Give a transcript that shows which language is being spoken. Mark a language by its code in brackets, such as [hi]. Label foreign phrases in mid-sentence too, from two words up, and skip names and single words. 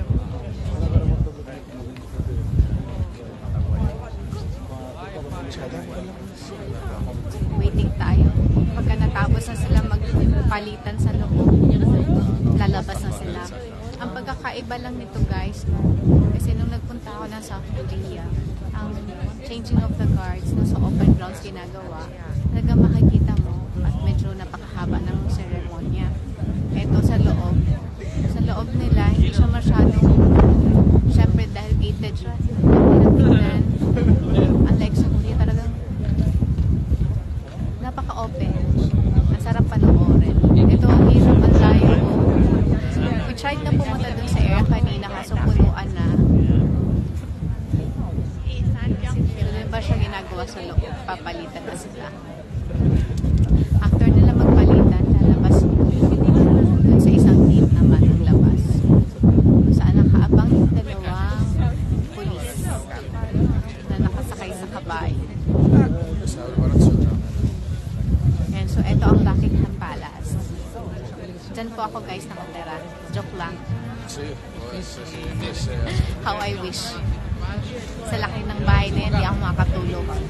[tl] Waiting tayo. Pagka natapos na sila magpalitan sa loob, lalabas na sila. Ang pagkakaiba lang nito guys, kasi nung nagpunta ako ng South Korea, ang [en] changing of the guards [tl] no, sa open grounds ginagawa, talaga makikita mo at medyo napakahaba ng seremonya. Ito sa loob nila, hindi siya masyadong, syempre dahil gated siya, pinapinan. Unlike sa Korea, talagang napaka-open. Ang sarap panoorin. Ito, ang hirap ang layo. [en] We tried [tl] na pumunta dun sa area kanina, kaso punuan na. Pero din ba siya ginagawa sa loob? Papalitan na sila. After nila magpalitan, lalabas dun sa isang team naman ang labas. Saan nakaabang yung dalawang pulis na nakasakay sa kabayo. [en] And so, [tl] ito ang Buckingham Palace. Diyan po ako guys nakatira. Joke lang. [es] Sí, pues es [en] How I wish. [tl] Sa laki ng bahay na yan, di ako makatulog.